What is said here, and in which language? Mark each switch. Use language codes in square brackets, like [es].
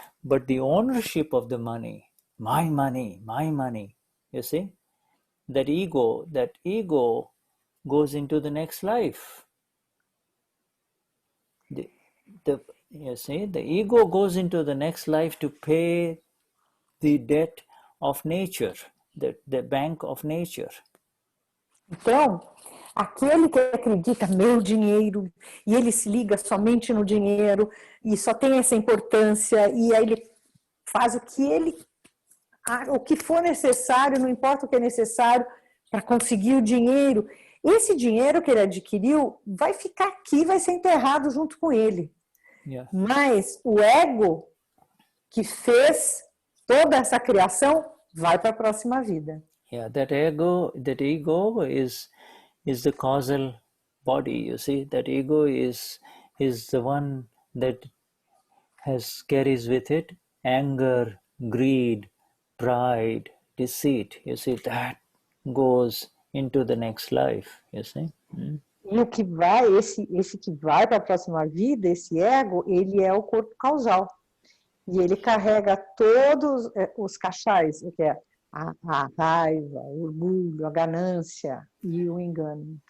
[en] But the ownership of the money, my money, you see, that ego goes into the next life. You see, the ego goes into the next life to pay the debt of nature, the bank of nature. [pt] Então, aquele que acredita, meu dinheiro, e ele se liga somente no dinheiro, e só tem essa importância, e aí ele faz o que for necessário, não importa o que é necessário, para conseguir o dinheiro. Esse dinheiro que ele adquiriu vai ficar aqui, vai ser enterrado junto com ele. [en] Yeah. [pt] Mas o ego que fez toda essa criação vai para a próxima vida. [en] Yeah, that ego is the causal body. You see, that ego is the one that carries with it anger, greed, pride, deceit. You see, that goes into the next life. You see. [pt] E o que vai, esse que vai para a próxima vida, esse ego, ele é o corpo causal. E ele carrega todos os cachais, o que é a raiva, o orgulho, a ganância e o engano.